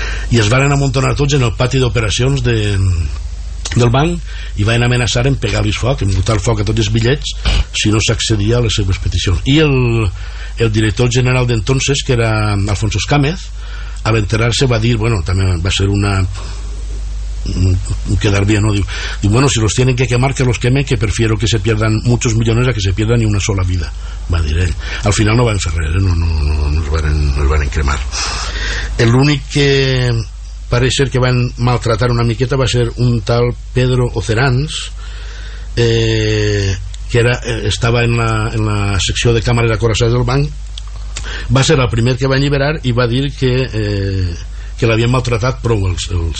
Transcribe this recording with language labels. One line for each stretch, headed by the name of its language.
Catalan: I es varen amontonar tots en el pati d'operacions del banc, i van amenaçar en pegar-los foc, en botar foc a tots els bitllets si no s'accedia a les seves peticions. I el director general d'entonces, que era Alfonso Escámez, a l'enterar-se va dir, bueno, també va ser una
Spanish: quedar bien, ¿no? Diu, bueno, si los tienen que quemar, que los quemen, que prefiero que se pierdan muchos millones a que se pierdan ni una sola vida,
Catalan: va dir ell. Al final no van fer res, no es van cremar. L'únic que pareix ser que van maltratar una miqueta va ser un tal Pedro Ocerans, que era, estava en la secció de càmeres acorassades del banc. Va ser el primer que va alliberar i va dir que l'havien maltratat prou els.